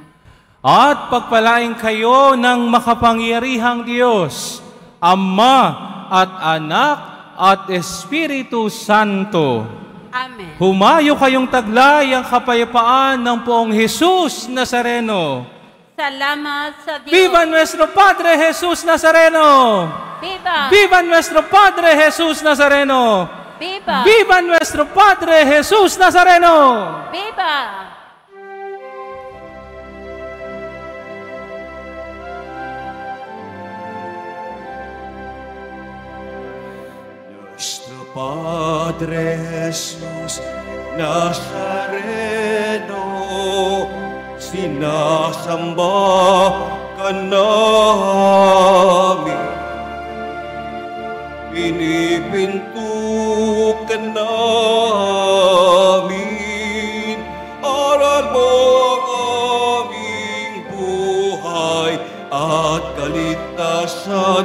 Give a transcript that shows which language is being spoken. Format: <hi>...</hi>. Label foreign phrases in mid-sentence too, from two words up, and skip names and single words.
<tl>At pagpalain kayo ng makapangyarihang Diyos, Ama at Anak at Espiritu Santo. Amen. Humayo kayong taglay ang kapayapaan ng poong Jesus Nazareno. Salamat sa Diyos.</tl> <es>Viva nuestro Padre Jesus Nazareno! Viva! Viva nuestro Padre Jesus Nazareno! Viva! Viva nuestro Padre Jesus Nazareno! Viva! Nuestro Padre Jesus Nazareno,</es> <tl>sinasamba ka namin, pinipinto ka namin, aral mo ang aming buhay at kaligtasan.</tl>